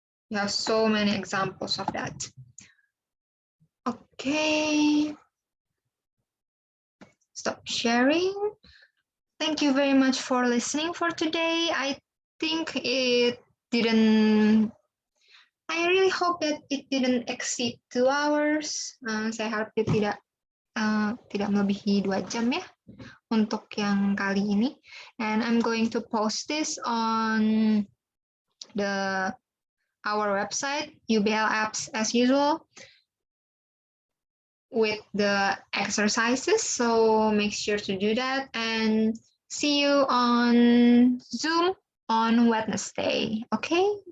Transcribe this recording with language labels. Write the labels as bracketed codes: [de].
[en] You have so many examples of that. Okay. Stop sharing. Thank you very much for listening for today. I think it didn't I really hope that it didn't exceed 2 hours. [id] Saya harap dia tidak melebihi 2 jam ya untuk yang kali ini. [en] And I'm going to post this on our website, UBL Apps as usual, with the exercises. So make sure to do that and see you on Zoom on Wednesday. Okay?